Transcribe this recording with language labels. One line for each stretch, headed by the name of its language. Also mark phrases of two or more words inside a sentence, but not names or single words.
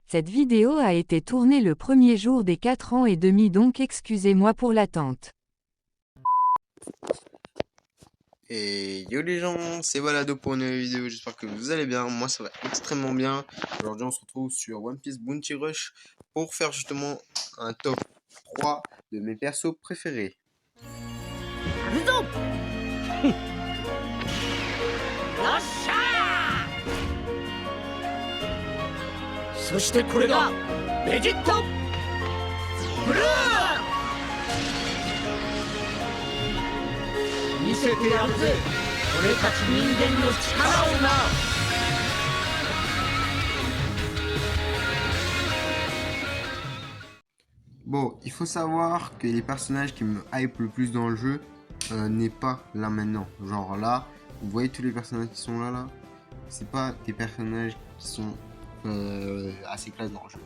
French: Cette vidéo a été tournée le premier jour des 4 ans et demi, donc excusez-moi pour l'attente. Et yo les gens, c'est Valado pour une nouvelle vidéo, j'espère que vous allez bien, moi ça va extrêmement bien. Aujourd'hui on se retrouve sur One Piece Bounty Rush pour faire justement un top 3 de mes persos préférés.
Japanese: 行くぞよっしゃーそしてこれがベジットブルー見せてやるぜ俺たち人間の力をな。
French: Bon, il faut savoir que les personnages qui me hype le plus dans le jeu n'est pas là maintenant. Genre là, vous voyez tous les personnages qui sont là, c'est pas des personnages qui sont assez classe dans le jeu.